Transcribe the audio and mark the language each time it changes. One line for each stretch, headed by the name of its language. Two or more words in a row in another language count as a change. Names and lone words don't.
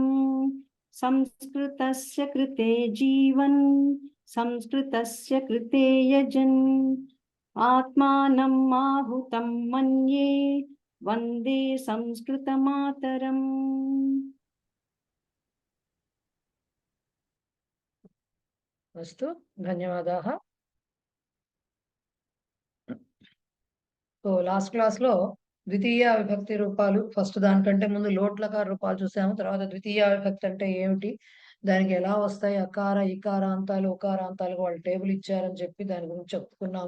Sanskrit: संस्कृतस्य कृते जीवन् संस्कृतस्य कृते यजन् आत्मानम् आहुतं मन्ये वन्दे संस्कृतमातरम्। अस्तु, धन्यवादाः।
English: so last class
Telugu: లో ద్వితీయ విభక్తి రూపాలు ఫస్ట్ దానికంటే ముందు లోట్ లకార రూపాలు చూసాము. తర్వాత ద్వితీయ విభక్తి అంటే ఏమిటి, దానికి ఎలా వస్తాయి అకార ఇకారాంతాలు ఉకారాంతాలు వాళ్ళు టేబుల్ ఇచ్చారని చెప్పి దాని గురించి చెప్పుకున్నాము.